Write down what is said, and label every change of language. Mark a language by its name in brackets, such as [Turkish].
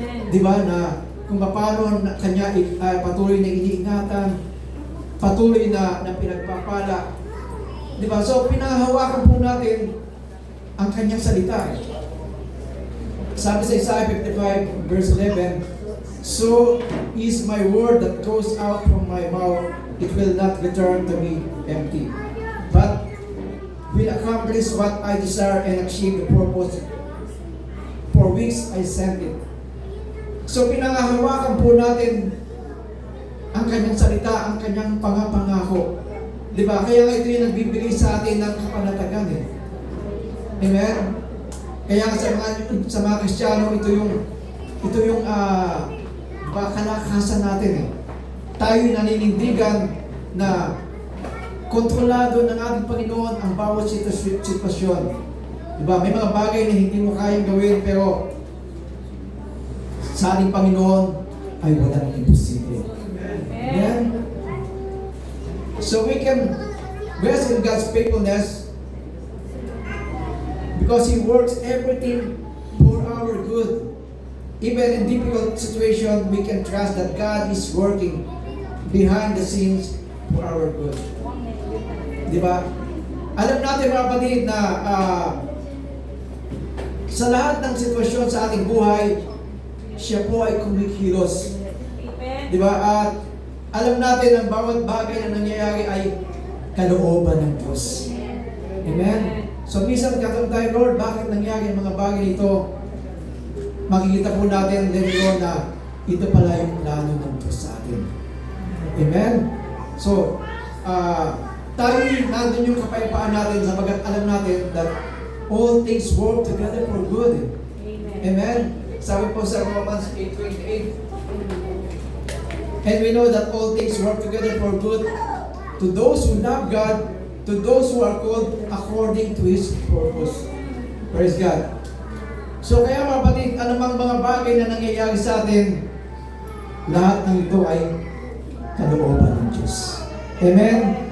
[Filipino] Di ba, na kung paano kanya patuloy na iniingatan, patuloy na pinagpapala. Di ba, so pinahawakan po natin ang kanyang salita. Sabi sa [English] Isaiah 55 verse 11, "So is my word that goes out from my mouth, it will not return to me empty, but will accomplish what I desire and achieve the purpose for which I sent it." [Filipino] So pinangahawakan po natin ang kanyang salita, ang kanyang pangako. Diba? Kaya nga ito yung nagbibigay sa atin ng kapanatagan Amen? Kaya sa mga Kristiyano, ito yung kalakasan natin Tayo naninindigan na kontrolado ng ating Panginoon ang bawat sitwasyon. Diba? May mga bagay na hindi mo kayang gawin, pero sa ating Panginoon ay walang imposible. Amen? [English] So we can rest in God's faithfulness because He works everything for our good. Even in difficult situation, we can trust that God is working behind the scenes for our good. [Filipino] Diba? Alam natin mga kapatid na sa lahat ng sitwasyon sa ating buhay, siya po ay kumikilos. Diba? At alam natin ang bawat bagay na nangyayari ay kalooban ng Diyos. Amen? So minsan katanong tayo, Lord, bakit nangyari ang mga bagay ito? Makikita po natin later on na ito pala yung plano ng Diyos sa atin. Amen? So, tayo nandun yung kapayapaan natin sapagat alam natin [English] that all things work together for good. [Filipino] Amen? Sabi po sa [English] Romans 8:28, and we know that all things work together for good to those who love God, to those who are called according to His purpose. Praise God. [Filipino] So kaya mga kapatid, anumang mga bagay na nangyayari sa atin, lahat ng ito ay kalooban ng Diyos. Amen?